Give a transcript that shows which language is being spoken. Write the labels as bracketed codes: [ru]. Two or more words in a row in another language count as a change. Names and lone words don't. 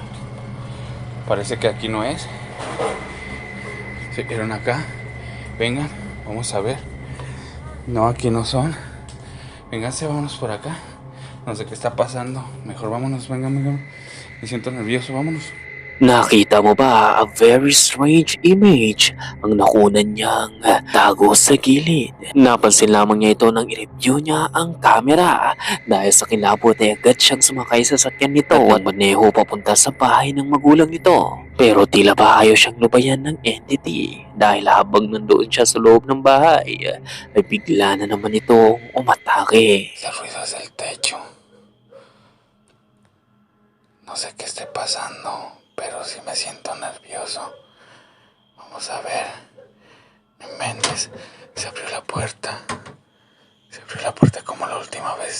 [es] Parece que aquí no es. Se quedaron acá. Vengan, vamos a ver. No, aquí no son. Vénganse, vámonos por acá. No sé qué está pasando. Mejor vámonos, vengan. Me siento nervioso, vámonos. [tl] Nakita mo ba [en] a very strange image [tl] ang nakunan niyang tago sa gilid? Napansin lamang niya ito nang i-review niya ang camera. Dahil sa kilabot ay agad siyang sumakay sa sakyan nito at maneho papunta sa bahay ng magulang nito. Pero tila ba ayaw siyang lubayan ng entity dahil habang nandoon siya sa loob ng bahay ay bigla na naman itong umatake. [es] El ruido es del techo. No sé qué esté pasando, pero sí me siento nervioso. Vamos a ver. No inventes. Se abrió la puerta. Se abrió la puerta como la última vez.